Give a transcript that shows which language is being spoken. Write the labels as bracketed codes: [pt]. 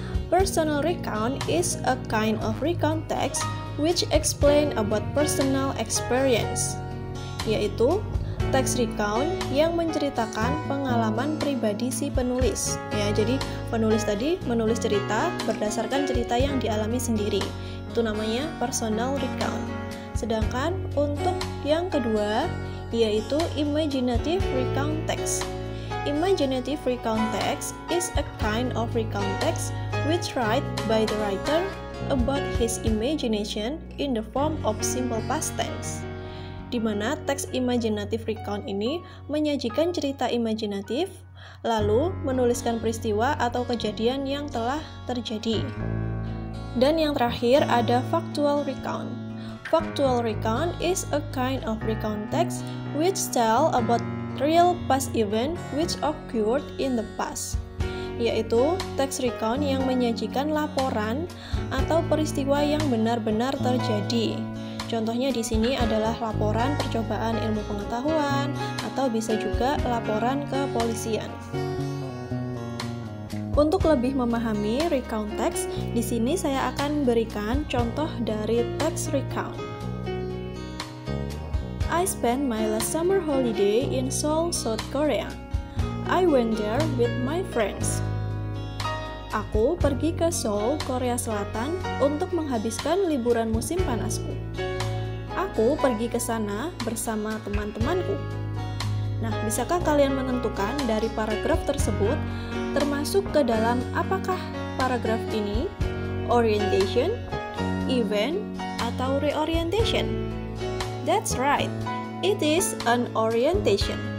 [en] Personal recount is a kind of recount text which explain about personal experience, [id] yaitu teks recount yang menceritakan pengalaman pribadi si penulis. Ya, jadi penulis tadi menulis cerita berdasarkan cerita yang dialami sendiri. Itu namanya personal recount. Sedangkan untuk yang kedua yaitu imaginative recount text. [en] Imaginative recount text is a kind of recount text which write by the writer about his imagination in the form of simple past tense. [id] Di mana teks imaginative recount ini menyajikan cerita imajinatif, lalu menuliskan peristiwa atau kejadian yang telah terjadi. Dan yang terakhir ada factual recount. [en] Factual recount is a kind of recount text which tell about real past event which occurred in the past, [id] yaitu teks recount yang menyajikan laporan atau peristiwa yang benar-benar terjadi. Contohnya di sini adalah laporan percobaan ilmu pengetahuan atau bisa juga laporan kepolisian. Untuk lebih memahami recount text, di sini saya akan berikan contoh dari teks recount. [en] I spent my last summer holiday in Seoul, South Korea. I went there with my friends. [id] Aku pergi ke Seoul, Korea Selatan untuk menghabiskan liburan musim panasku. Aku pergi ke sana bersama teman-temanku. Nah, bisakah kalian menentukan dari paragraf tersebut termasuk ke dalam apakah paragraf ini orientation, event, atau reorientation? [en] That's right, it is an orientation.